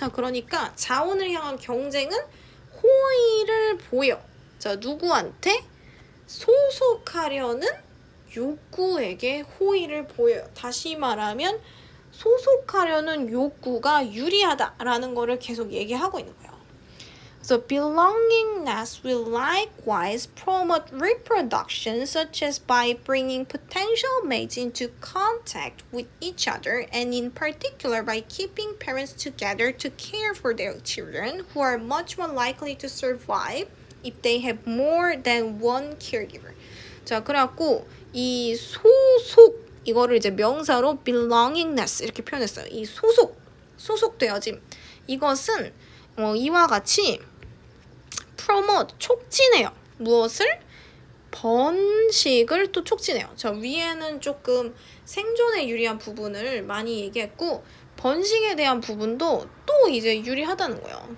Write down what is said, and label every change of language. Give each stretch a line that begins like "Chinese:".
Korean: 자, 그러니까 자원을 향한 경쟁은 호의를 보여. 자, 누구한테? 소속하려는 욕구에게 호의를 보여요. 다시 말하면 소속하려는 욕구가 유리하다라는 거를 계속 얘기하고 있는 거예요.
English: So belongingness will likewise promote reproduction, such as by bringing potential mates into contact with each other, and in particular by keeping parents together to care for their children, who are much more likely to survive if they have more than one caregiver.
Korean: 자, 그래갖고 이 소속 이거를 이제 명사로 belongingness 이렇게 표현했어요. 이 소속되어짐. 이것은 이와 같이 promote 촉진해요. 무엇을? 번식을 또 촉진해요. 자, 위에는 조금 생존에 유리한 부분을 많이 얘기했고 번식에 대한 부분도 또 이제 유리하다는 거예요.